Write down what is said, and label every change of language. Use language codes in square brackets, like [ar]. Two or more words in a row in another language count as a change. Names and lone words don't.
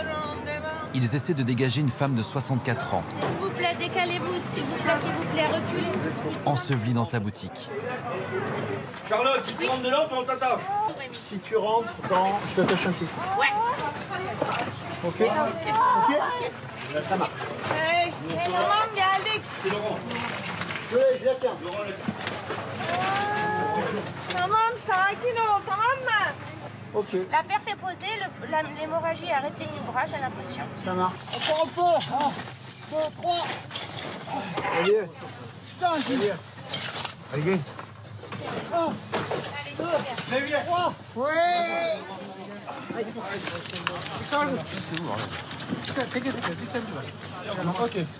[fr] Ils essaient de dégager une femme de 64 ans. S'il vous plaît, décalez-vous, s'il vous plaît, reculez. Ensevelie dans sa boutique. Charlotte, si tu rentres dedans, on t'attache. Si tu rentres dans... Je t'attache un peu. Ouais. Ok. Ok. Là, ça marche. [tr] Hey, tamam geldik. [fr] C'est Laurent. Je la tiens. [tr] Tamam sakin ol tamam mı? [fr] Ok, La perf est posée, l'hémorragie est arrêtée du bras, j'ai l'impression. ça marche. Encore. 1, 2, 3. Allez. Putain, allez. Allez, viens. 1, 2, 3. Ouais. Ok.